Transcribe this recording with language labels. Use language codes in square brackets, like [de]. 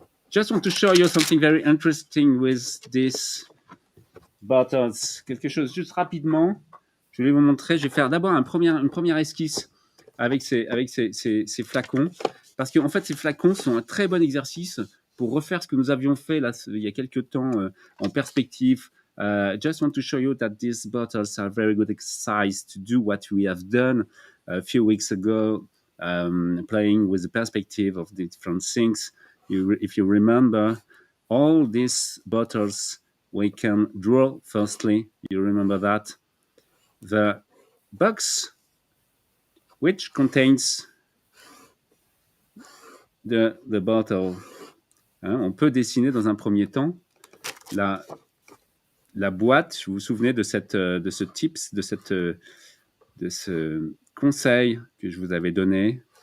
[en] Just want to show you something very interesting with these bottles. [fr] Quelque chose juste rapidement. Je vais vous montrer. Je vais faire d'abord une première esquisse avec ces flacons, parce qu'en fait, ces flacons sont un très bon exercice pour refaire ce que nous avions fait là, il y a quelques temps en perspective. [en] Just want to show you that these bottles are very good exercise to do what we have done a few weeks ago, playing with the perspective of the different things. If you remember, all these bottles we can draw firstly. You remember that? The box which contains the bottle. [fr] On peut dessiner dans un premier temps la boîte. Vous vous souvenez de ce tips, de ce conseil que je vous avais donné.